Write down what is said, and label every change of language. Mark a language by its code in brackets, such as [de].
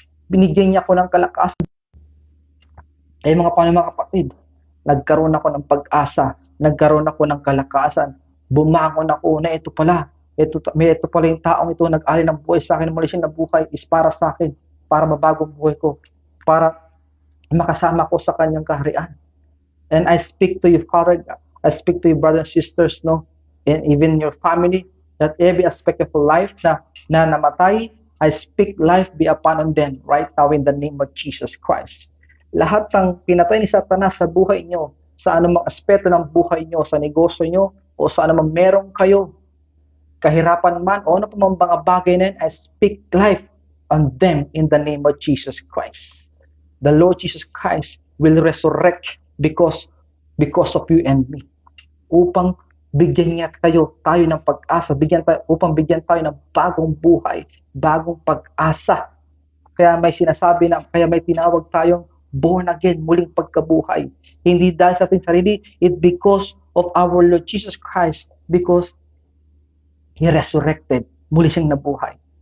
[tl] Binigyan niya ko ng kalakasan. Ay mga kapatid, nagkaroon ako ng pag-asa, nagkaroon ako ng kalakasan, bumangon ako na ito pala yung taong ito nag-alay ng buhay sa akin, muli siya na buhay is para sa akin, para mabagong buhay ko, para makasama ko sa kanyang kaharian. [en] And I speak to you, Father, I speak to you, brothers and sisters, no, and even your family, that every aspect of life [tl] na namatay, [en] I speak life be upon them right now in the name of Jesus Christ. [tl] Lahat ng pinatay ni Satanas sa buhay nyo, sa anumang aspeto ng buhay nyo, sa negosyo nyo, o sa anumang meron kayo, kahirapan man, o ano pa mga bagay na yun, [en] I speak life on them in the name of Jesus Christ. The Lord Jesus Christ will resurrect because of you and me. [tl] Upang bigyan niya tayo ng pag-asa, upang bigyan tayo ng bagong buhay, bagong pag-asa. Kaya may tinawag tayong born again, muling pagkabuhay. Hindi dahil sa ating sarili, [en] it because of our Lord Jesus Christ, because He resurrected, [tl] muli siyang nabuhay.